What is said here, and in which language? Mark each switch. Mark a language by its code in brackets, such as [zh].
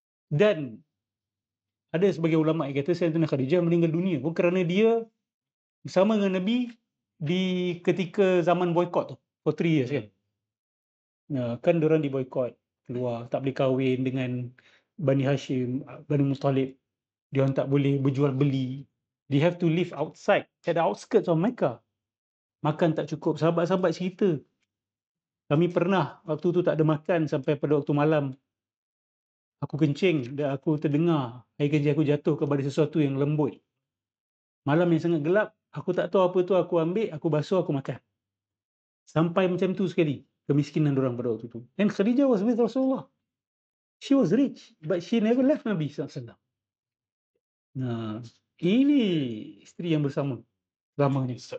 [ms] Dan ada sebagai ulama yang kata Sayyidatina Khadijah meninggal dunia bukan kerana dia bersama dengan Nabi di ketika zaman boykot tu, [en] for 3 years [ms] kan. Kan diorang di boykot, keluar, tak boleh kahwin dengan Bani Hashim, Bani Muttalib. Diorang tak boleh berjual beli. [en] They have to live outside, at the outskirts of Mecca. [ms] Makan tak cukup. Sahabat-sahabat cerita, kami pernah waktu tu tak ada makan sampai pada waktu malam. Aku kencing dan aku terdengar air kencing aku jatuh kepada sesuatu yang lembut. Malam yang sangat gelap, aku tak tahu apa tu, aku ambil, aku basuh, aku makan. Sampai macam tu sekali kemiskinan diorang pada waktu tu. [en] And Khadijah was with Rasulullah. She was rich, but she never left Nabi SAW. [ms] Nah, ini isteri yang bersama lamanya.